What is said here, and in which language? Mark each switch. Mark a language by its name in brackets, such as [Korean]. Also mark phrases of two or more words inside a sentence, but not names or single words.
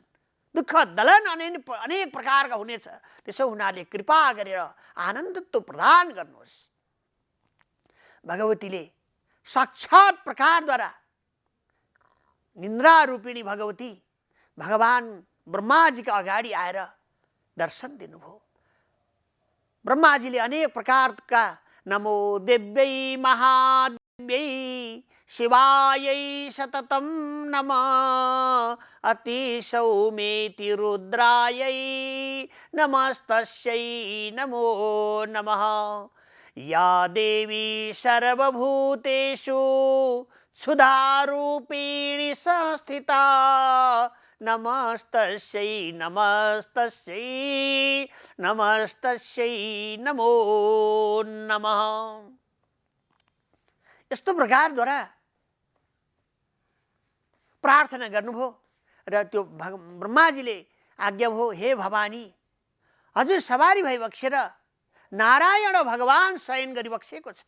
[Nepali] दुःख दलन अनेक प्रकारका हुनेछ। त्यसो हुनाले कृपा गरेर आनन्दत्व प्रदान गर्नुहोस्। भगवतीले साक्षात प्रकारद्वारा निन्द्रा रूपिणी भगवती भगवान ब्रह्माजीका अगाडि आएर दर्शन दिनुभयो। ब्रह्माजीले अनेक प्रकारका [Sanskrit] नमो देव्यै महादेव्यै शिवायै सततं नमः अति सौमेति रुद्रायै नमस्तस्यै नमो नमः। या देवी सर्वभूतेषु क्षुधारूपिणी संस्थिता नमस्तस्यै नमस्तस्यै नमस्तस्यै नमो नमः। [Nepali] यस्तो प्रकारद्वारा प्रार्थना गर्नुभयो र त्यो ब्रह्माजीले आज्ञा भयो, हे भवानी, हजुर सवारी भई बक्सेर नारायण भगवान शयन गरिबक्सेको छ।